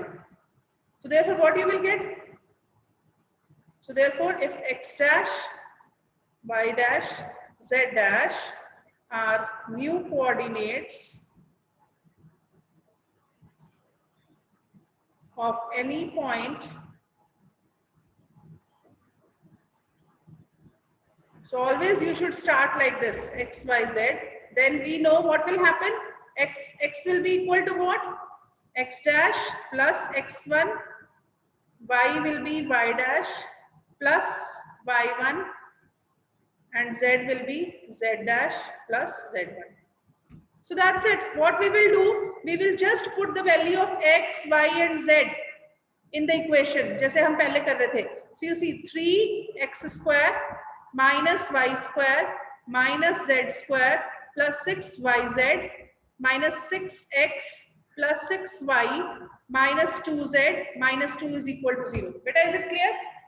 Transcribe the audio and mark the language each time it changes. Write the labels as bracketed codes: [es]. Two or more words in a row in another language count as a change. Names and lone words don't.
[en] So therefore what you will get? So therefore if x dash, y dash, z dash are new coordinates of any point, so always you should start like this, x, y, z. Then we know what will happen. X will be equal to what? X dash plus x1, y will be y dash plus y1, and z will be z dash plus z1. So that's it. What we will do, we will just put the value of x, y and z in the equation [hi] जैसे हम पहले कर रहे थे. [en] So you see 3x square minus y square minus z square plus 6yz minus 6x plus 6y minus 2z minus 2 is equal to 0. Beta, is it clear?